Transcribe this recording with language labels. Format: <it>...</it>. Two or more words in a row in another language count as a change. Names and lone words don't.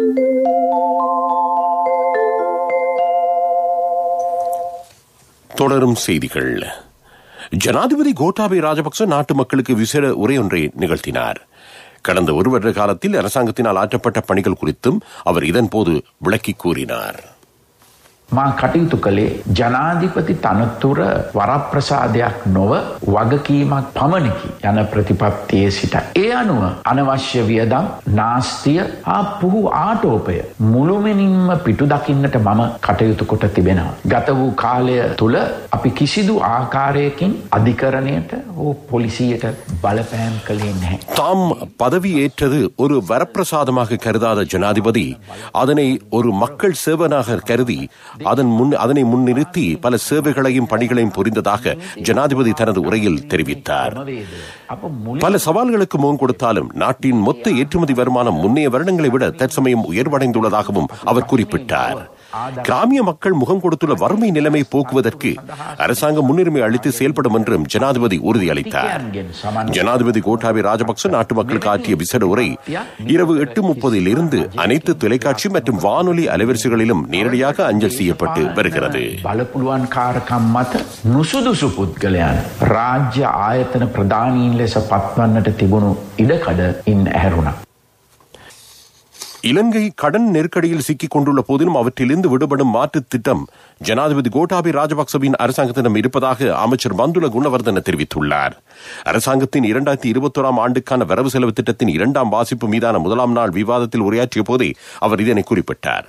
<ta>தொடரும் செய்திகள். ஜனாதிபதி கோட்டாபய ராஜபக்ச நாட்டு மக்களுக்கு விசேட உரையொன்றை நிகழ்த்தினார். கடந்த ஒரு வருட காலத்தில் அரசாங்கத்தினால் ஆற்றப்பட்ட பணிகள் குறித்தும் அவர் இதன்போது விளக்கி கூறினார்.</ta> <si>මා කටයුතු කළේ ජනාධිපති තනතුර වරප්‍රසාදයක් නොව වගකීමක් පමණකි යන ප්‍රතිපත්තියේ සිට ඒ අනුව අනවශ්‍ය වියදම් නාස්තිය හා පුහු ආටෝපය මුළුමනින්ම පිටු දකින්නට මම කටයුතු කොට තිබෙනවා. ගත වූ කාලය තුල අපි කිසිදු ආකාරයකින් අධිකරණයට හෝ පොලිසියට බලපෑම් කළේ නැහැ.</si> <ta>தாம் பதவியேற்றது ஒரு வரப்பிரசாதமாக கருதாத ஜனாதிபதி அதனை ஒரு மக்கள் சேவனாக கருதி அதனை முன்னிறுத்தி பல சேவைகளையும் பணிகளையும் புரிந்ததாக ஜனாதிபதி தனது உரையில் தெரிவித்தார். பல சவால்களுக்கு முகம் கொடுத்தாலும் நாட்டின் மொத்த ஏற்றுமதி வருமானம் முன்னைய வருடங்களை விட தற்சமயம் உயர்வடைந்துள்ளதாகவும் அவர் குறிப்பிட்டார். கிராமிய மக்கள் முகம் கொடுத்துள்ள வறுமை நிலைமை போக்குவதற்கு அரசாங்கம் முன்னுரிமை அளித்து செயல்படும் என்றும் ஜனாதிபதி உறுதியளித்தார். ஜனாதிபதி கோட்டாபய ராஜபக்ச நாட்டு மக்களுக்கு ஆற்றிய விசேட உரை இரவு 8:30 இருந்து அனைத்து தொலைக்காட்சி மற்றும் வானொலி அலைவரிசைகளிலும் நேரடியாக அஞ்சல் செய்யப்பட்டு வருகிறது.</ta> <si>බලපුලුවන් කාරකම් මත නුසුදුසු පුද්ගලයන් රාජ්‍ය ආයතන ප්‍රධානීන් ලෙස පත්වන්නට තිබුණු ඉඩකඩ ඉන් ඇහැරුණා.</si> <ta>இலங்கை கடன் நெருக்கடியில் சிக்கிக் கொண்டுள்ள போதிலும் அவற்றிலிருந்து விடுபடும் மாற்றுத் திட்டம் ஜனாதிபதி கோட்டாபய ராஜபக்சவின் அரசாங்கத்திடம் இருப்பதாக அமைச்சர் பந்துல குணவர்தன தெரிவித்துள்ளார். அரசாங்கத்தின் 2021 ஆண்டுக்கான வரவு செலவு திட்டத்தின் 2ஆம் வாசிப்பு மீதான முதலாம் நாள் விவாதத்தில் உரையாற்றிய போதே அவர் இதனை குறிப்பிட்டார்.</ta>